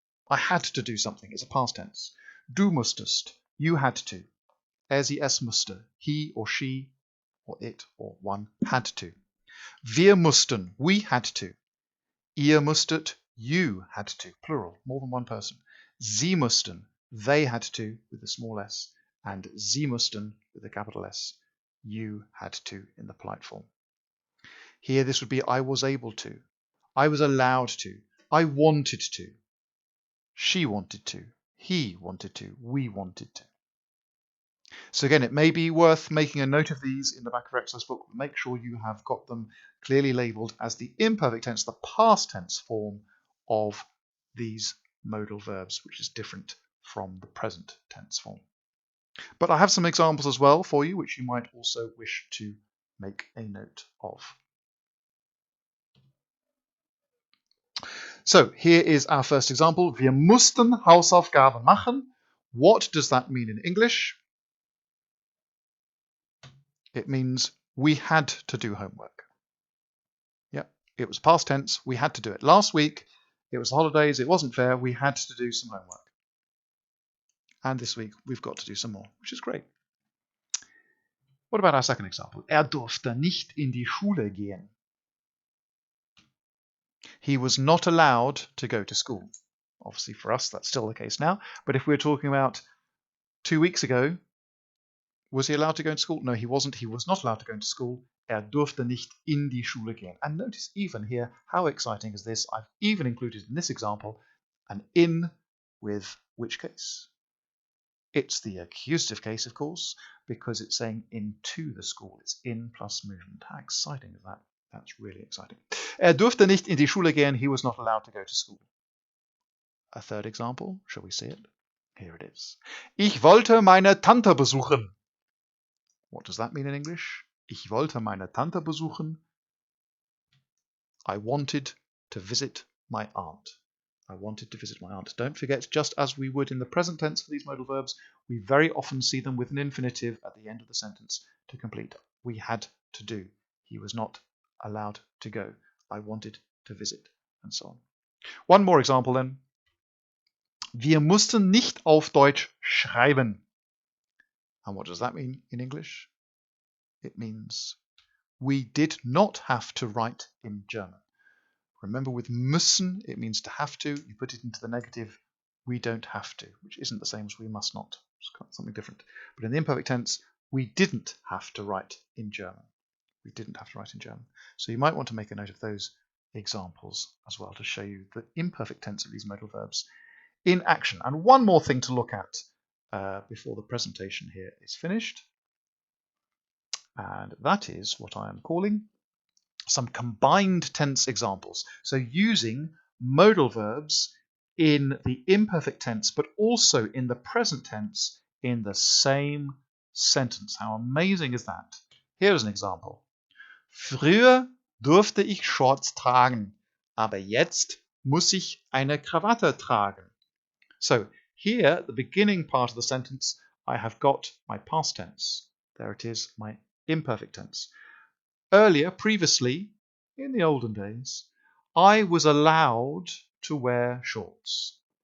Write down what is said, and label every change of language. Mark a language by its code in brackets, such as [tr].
[en] I had to do something. It's a past tense. [de] Du musstest. [en] You had to. [de] Er, sie, es musste. [en] He or she or it or one had to. [de] Wir mussten. [en] We had to. [de] Ihr musstet. [en] You had to. Plural. More than one person. [de] Sie mussten. [en] They had to with a small s. And [de] sie mussten [en] with a capital S. You had to in the polite form. Here this would be I was able to. I was allowed to. I wanted to. She wanted to. He wanted to. We wanted to. So again, it may be worth making a note of these in the back of your exercise book, but make sure you have got them clearly labelled as the imperfect tense, the past tense form of these modal verbs, which is different from the present tense form. But I have some examples as well for you, which you might also wish to make a note of. So here is our first example. [de] Wir mussten Hausaufgaben machen. [en] What does that mean in English? It means we had to do homework. Yeah, it was past tense. We had to do it. Last week, It was the holidays. It wasn't fair. We had to do some homework. And this week, we've got to do some more, which is great. What about our second example? [de] Durfte nicht in die Schule gehen. [en] He was not allowed to go to school. Obviously, for us, that's still the case now. But if we're talking about 2 weeks ago, was he allowed to go to school? No, he wasn't. He was not allowed to go to school. [de] Durfte nicht in die Schule gehen. [en] And notice even here, how exciting is this? I've even included in this example an in with which case? It's the accusative case, of course, because it's saying into the school. It's in plus movement. How exciting is that? That's really exciting. [de] Durfte nicht in die Schule gehen. [en] He was not allowed to go to school. A third example. Shall we see it? Here it is. [de] Ich wollte meine Tante besuchen. [en] What does that mean in English? [de] Ich wollte meine Tante besuchen. [en] I wanted to visit my aunt. I wanted to visit my aunt. Don't forget, just as we would in the present tense for these modal verbs, we very often see them with an infinitive at the end of the sentence to complete. We had to do. He was not allowed to go. I wanted to visit, and so on. One more example then. [de] Wir mussten nicht auf Deutsch schreiben. [en] And what does that mean in English? It means we did not have to write in German. Remember, with müssen, it means to have to. You put it into the negative, we don't have to, which isn't the same as we must not. It's something different. But in the imperfect tense, we didn't have to write in German. We didn't have to write in German. So you might want to make a note of those examples as well to show you the imperfect tense of these modal verbs in action. And one more thing to look at before the presentation here is finished. And that is what I am calling some combined tense examples. So using modal verbs in the imperfect tense, but also in the present tense in the same sentence. How amazing is that? Here's an example. [de] Früher durfte ich Shorts tragen, aber jetzt muss ich eine Krawatte tragen. [en] So here, at the beginning part of the sentence, I have got my past tense. There it is, my imperfect tense. Earlier, previously, in the olden days, I was allowed to wear shorts.